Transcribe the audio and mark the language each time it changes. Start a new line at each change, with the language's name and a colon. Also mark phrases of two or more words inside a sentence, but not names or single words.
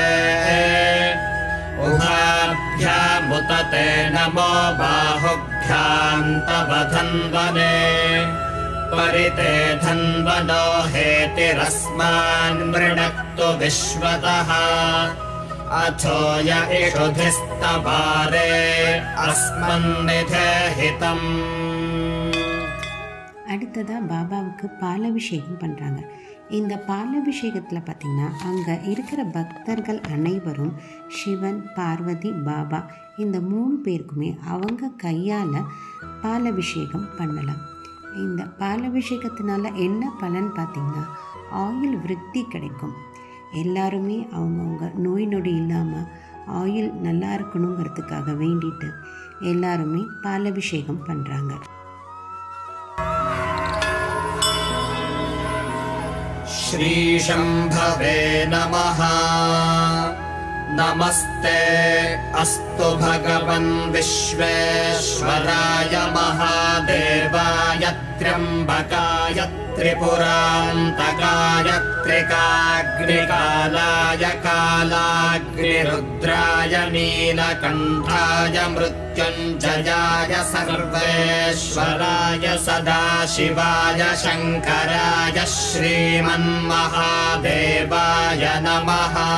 Sanskrit: उभाभ्यामुतते नमो बाहुभ्यां तव धन्वने परिते धन्वनो हेतिरस्मान् मृणक्तु विश्वतः अथो य इषुधिस्तवारे अस्मन्निधेहितम्.
Tamil: அடுத்ததாக பாபாவுக்கு பாலபிஷேகம் பண்ணுறாங்க. இந்த பாலபிஷேகத்தில் பார்த்திங்கன்னா அங்கே இருக்கிற பக்தர்கள் அனைவரும் சிவன், பார்வதி, பாபா இந்த 3 பேருக்குமே அவங்க கையால் பாலபிஷேகம் பண்ணலாம். இந்த பாலபிஷேகத்தினால என்ன பலன் பார்த்திங்கன்னா ஆயுள் விருத்தி கிடைக்கும். எல்லாருமே அவங்கவுங்க நோய் நொடி இல்லாமல் ஆயுள் நல்லா இருக்கணுங்கிறதுக்காக வேண்டிட்டு எல்லாருமே பாலபிஷேகம் பண்ணுறாங்க.
Sanskrit: श्री शंभवे नमः। नमस्ते अस्तु भगवन् विश्वेश्वराय महादेवाय त्र्यम्बकाय त्रिपुरान्तकाय त्रिकाग्निकालाय कालाग्निरुद्राय नीलकण्ठाय मृत्युञ्जयाय सर्वेश्वराय सदाशिवाय शङ्कराय श्रीमन्महादेवाय नमः।